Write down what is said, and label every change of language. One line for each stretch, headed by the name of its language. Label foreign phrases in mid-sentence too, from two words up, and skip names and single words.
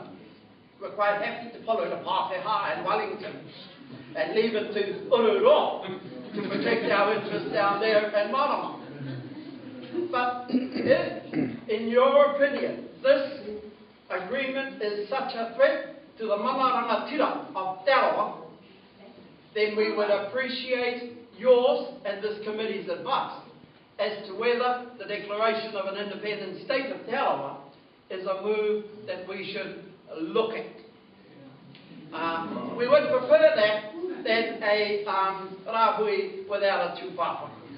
English: We're quite happy to follow the Pāwhā and Wellington and leave it to Rotorua to protect our interests down there in Marae. But if, in your opinion, this agreement is such a threat to the
Māori: mana rangatira
English: of Te Aroha, then we would appreciate yours and this committee's advice as to whether the declaration of an independent state of Te Aroha is a move that we should look at. We would prefer that than a rāhui without a tūpāpaku.